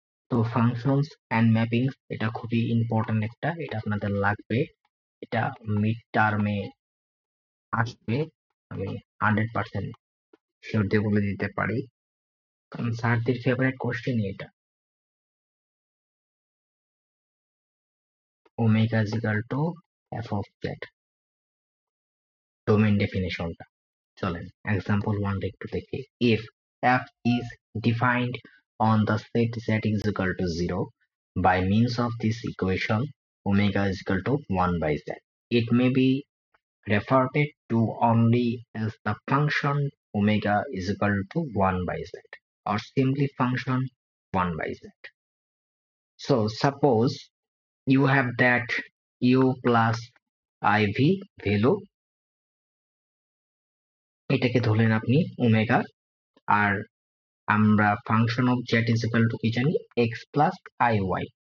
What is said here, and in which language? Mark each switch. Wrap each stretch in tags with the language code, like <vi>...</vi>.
<bn>তো functions and ম্যাপিংস এটা খুবই ইম্পর্টেন্ট একটা, এটা আপনাদের লাগবে, এটা মিড টার্মে আসবে, আমি 100% শিওর দিয়ে বলে দিতে পারি, কারণ স্যারদের ফেভারিট কোশ্চেনই এটা।</bn> <en>Omega is equal to F of Z, domain ডেফিনেশনটা।</en> <bn>চলেন এক্সাম্পল 1 একটু দেখি।</bn> <en>If f is defined on the set z is equal to 0 by means of this equation omega is equal to 1 by z, it may be referred to only as the function omega is equal to 1 by z or simply function 1 by z. So suppose you have that u plus iv value,</en> <bn>এটাকে ধরলেন আপনি omega, আর আমরা</bn> <en>function of Z is equal to</en> <bn>কি জানি, x plus I Y.</bn>